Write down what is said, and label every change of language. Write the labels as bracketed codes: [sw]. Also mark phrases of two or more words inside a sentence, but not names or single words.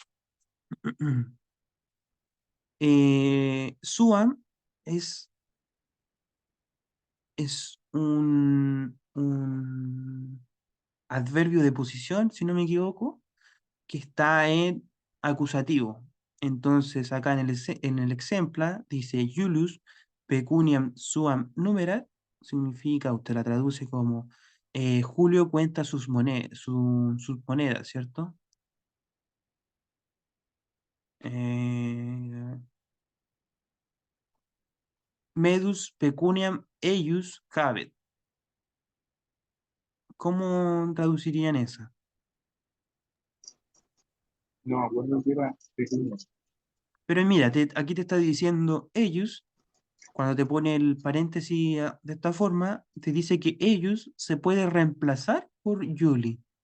[es] SUAM es, es un adverbio de posición, si no me equivoco, que está en acusativo. Entonces, acá en el exempla dice [la] Julius pecuniam suam numerat, [es] significa, usted la traduce como Julio cuenta sus monedas, ¿cierto? [la] Eh, Medus pecuniam eius habet. [es] ¿Cómo traducirían esa? No me acuerdo que era pequeño. Pero mira, aquí te está diciendo ellos. Cuando te pone el paréntesis de esta forma, te dice que ellos se puede reemplazar por Julie.